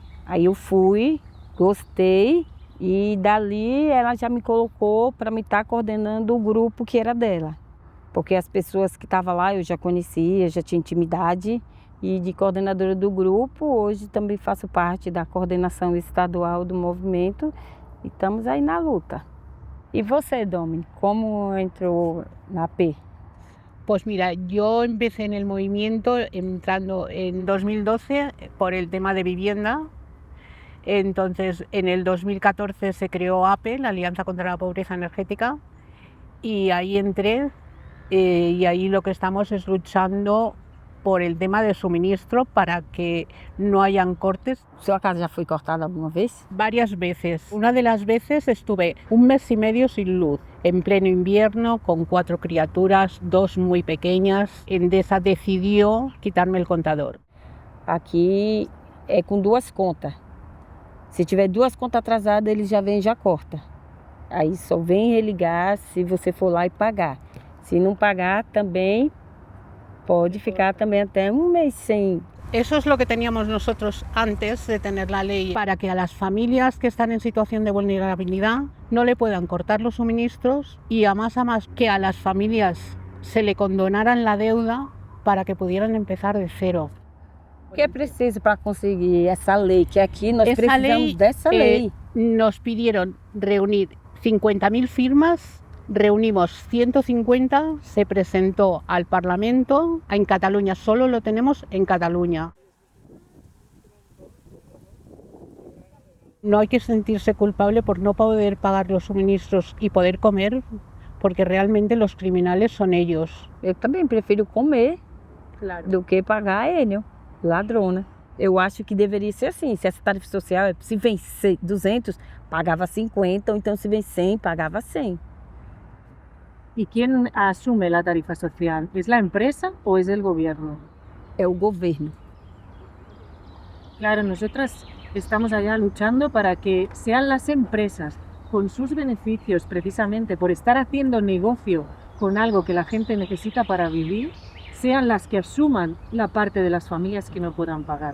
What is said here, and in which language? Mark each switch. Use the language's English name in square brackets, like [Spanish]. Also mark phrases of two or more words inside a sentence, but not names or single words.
[Portuguese] Aí eu fui, gostei e dali ela já me colocou para me estar coordenando o grupo que era dela. Porque as pessoas que estavam lá eu já conhecia, já tinha intimidade. E de coordenadora do grupo, hoje também faço parte da coordenação estadual do movimento e estamos aí na luta. [Spanish] ¿Y você, Domi, cómo entró la AP? Pues mira, yo empecé en el movimiento entrando en 2012 por el tema de vivienda. Entonces, en el 2014 se creó APE, la Alianza contra la Pobreza Energética, y ahí entré y ahí lo que estamos es luchando por el tema de suministro para que no hayan cortes. ¿Su casa ya fue cortada alguna vez? Varias veces. Una de las veces estuve 1 mes y medio sin luz, en pleno invierno, con 4 criaturas, 2 muy pequeñas. Endesa decidió quitarme el contador. [Portuguese] Aqui é com 2 contas. Se tiver 2 contas atrasadas, ele já vem e já corta. Aí só vem religar se você for lá e pagar. Se não pagar, também pode ficar [Spanish] también hasta 1 mes sin. Eso es lo que teníamos nosotros antes de tener la ley, para que a las familias que están en situación de vulnerabilidad no le puedan cortar los suministros y a más que a las familias se le condonaran la deuda para que pudieran empezar de cero. [Portuguese] O que é preciso para conseguir essa lei? Que aqui nós precisamos dessa lei. [Spanish] Nos pidieron reunir 50.000 firmas. Reunimos 150, se presentó al Parlamento, en Cataluña, solo lo tenemos en Cataluña. No hay que sentirse culpable por no poder pagar los suministros y poder comer, porque realmente los criminales son ellos. [Portuguese] Eu também prefiro comer do que pagar ele, ladrona. Eu acho que deveria ser assim, se essa tarifa social, se vem 200, pagava 50, ou então se vem 100, pagava 100. [Spanish] ¿Y quién asume la tarifa social? ¿Es la empresa o es el gobierno? El gobierno. Claro, nosotras estamos allá luchando para que sean las empresas, con sus beneficios precisamente por estar haciendo negocio con algo que la gente necesita para vivir, sean las que asuman la parte de las familias que no puedan pagar.